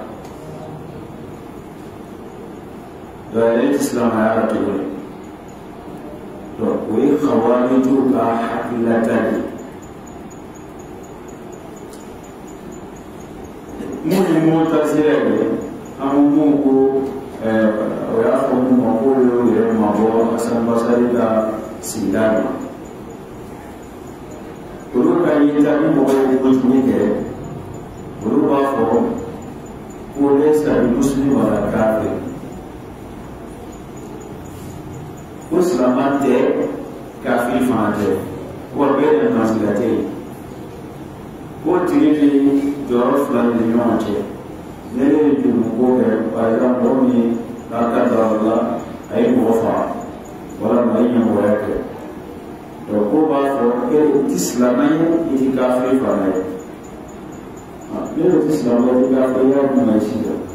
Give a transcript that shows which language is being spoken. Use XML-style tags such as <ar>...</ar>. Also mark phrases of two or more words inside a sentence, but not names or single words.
<bm>dɔ yɛrɛ tɛ silamɛya la tuguni o ye kawarijuw ka hakililata de mun ye Mu'tazila ye an mun ko o y'a fɔ mun ma ko y'o yɛrɛ mabɔ Hasan Basari ka sigida ma olu ka yeta ni mɔgɔ ye kojugu kɛ olu b'a fɔ ko</bm> <ar>ليس المسلم ولا كافر</ar> <bm>ko silaman tɛ kafiri fana tɛ wa bɛɛ de nasila tɛ yen ko tigi ni jɔyɔrɔ fila ni ɲɔgɔn cɛ ne ye juruko kɛ</bm> <fr>par exemple</fr> <bm>mɔgɔ min k'a ka dara la a ye mɔgɔ faga walima a ye ɲɛmɔgɔya kɛ ko b'a fɔ e ti silamɛ ye i ti kafiri fana ye ne yɛrɛ ti silamɛ ye i ti kafiri y'a mun na si</bm>